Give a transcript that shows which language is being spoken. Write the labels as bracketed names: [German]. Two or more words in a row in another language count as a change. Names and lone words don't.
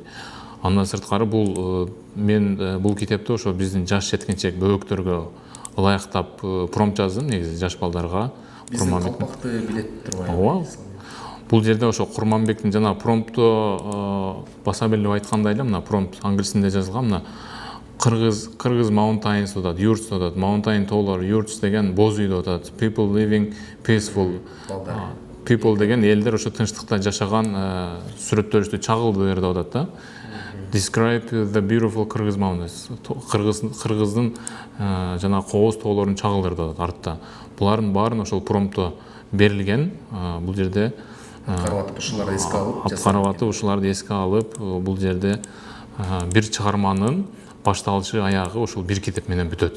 [Kyrgyz] Андан сырткары мен бул китепти ошо биздин жаш жеткинчек бөбөктөргө ылайыктап промпт жаздым, негизи жаш балдарга. Курманбек калпакты билет турбайбы? Ооба. Бул жерде ошо Курманбектин жана промпту баса белип айткандай эле, мына промпт англис тилинде жазылган. Мына Кыргыз mountains деп атат, yurts деп атат, mountain таулар, yurts деген боз үй деп атат, [English] people living peaceful. [Kyrgyz] People деген элдер ошо тынчтыкта жашаган сүрөттөрүштү чагылдыр деп атат да. [English] Describe the beautiful Kyrgyz mountains. [Kyrgyz] Кыргыздын жана кооз тоолорун чагылдыр деп атат артта. Булардын баарын ошол промптто берилген. Бул жерде аткарып ушуларды эске алып, бул жерде бир чыгарманын башталышы аягы ушул бир китеп менен бүтөт.